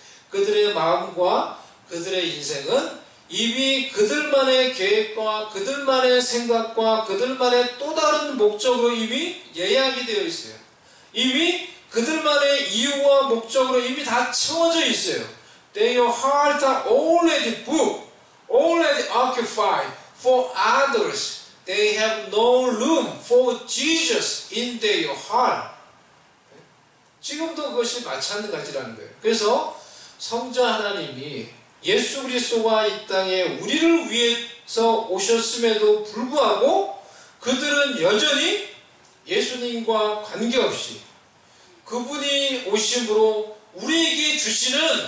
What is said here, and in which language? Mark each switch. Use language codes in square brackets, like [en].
[ko] 그들의 마음과 그들의 인생은 이미 그들만의 계획과 그들만의 생각과 그들만의 또 다른 목적으로 이미 예약이 되어 있어요. 이미 그들만의 이유와 목적으로 이미 다 채워져 있어요. [en] Their hearts are already booked, already occupied for others. They have no room for Jesus in their heart. [ko] 지금도 그것이 마찬가지라는 거예요. 그래서 성자 하나님이 예수 그리스도가 이 땅에 우리를 위해서 오셨음에도 불구하고 그들은 여전히 예수님과 관계없이 그분이 오심으로 우리에게 주시는